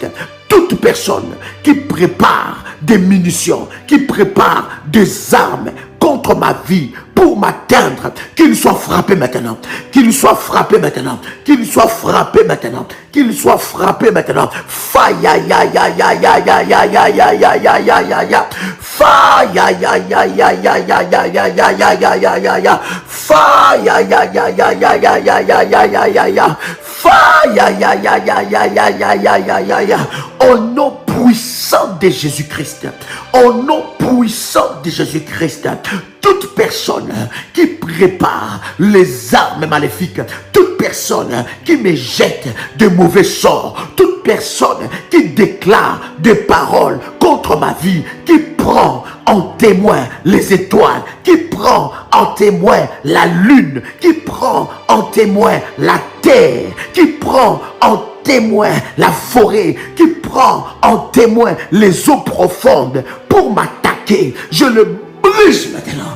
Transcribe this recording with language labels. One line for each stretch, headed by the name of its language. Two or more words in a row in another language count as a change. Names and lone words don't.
French: Toute personne qui prépare des munitions, qui prépare des armes contre ma vie, pour m'atteindre, qu'il soit frappé maintenant, qu'il soit frappé maintenant, qu'il soit frappé maintenant, qu'il soit frappé maintenant. Faille, ya ya ya ya ya ya ya ya ya ya ya ya ya ya. Faille, ya ya ya ya ya ya ya ya ya ya ya ya ya ya. Faille, ya ya ya ya ya ya ya ya ya ya ya ya. Faille, ya ya ya ya ya ya ya ya ya ya ya. Au nom puissant de Jésus-Christ, au nom puissant de Jésus-Christ, toute personne qui prépare les armes maléfiques, toute personne qui me jette de mauvais sorts, toute personne qui déclare des paroles contre ma vie, qui prend en témoin les étoiles, qui prend en témoin la lune, qui prend en témoin la terre, qui prend en témoin la forêt, qui prend en témoin les eaux profondes pour m'attaquer, je le brise maintenant.